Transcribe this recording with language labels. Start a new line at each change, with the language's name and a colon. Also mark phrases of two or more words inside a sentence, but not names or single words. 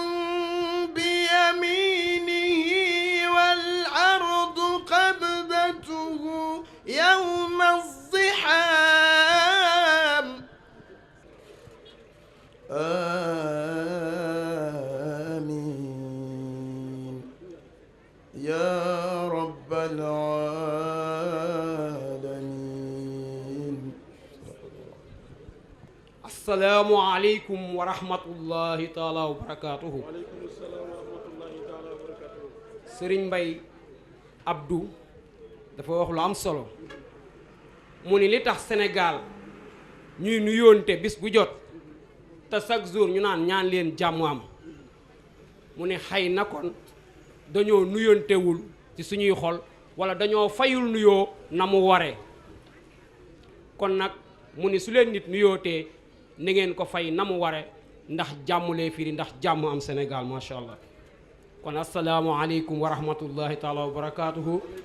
Arabic: بيمينه والأرض قبضته يوم الزحام آمين يا رب العالمين. السلام عليكم ورحمة الله تعالى وبركاته.
Wolof: Serigne Mbaye Abdou dafa wax lu am solo mu ni li tax Sénégal ñuy nuyoonte bis bu jot te
French: chaque jour
Wolof: ñu naan ñaan leen jàmm am mu ni xëy na kon dañoo nuyoontewul ci suñuy xol wala dañoo fayul nuyoo na mu waree kon nag mu ni su leen nit nuyootee ni ngeen ko fay na mu ware ndax jàmm lay firi ndax jàmm am Sénégal
Arabic: ما شاء الله
Wolof: kon
Arabic: السلام عليكم ورحمة الله تعالى وبركاته.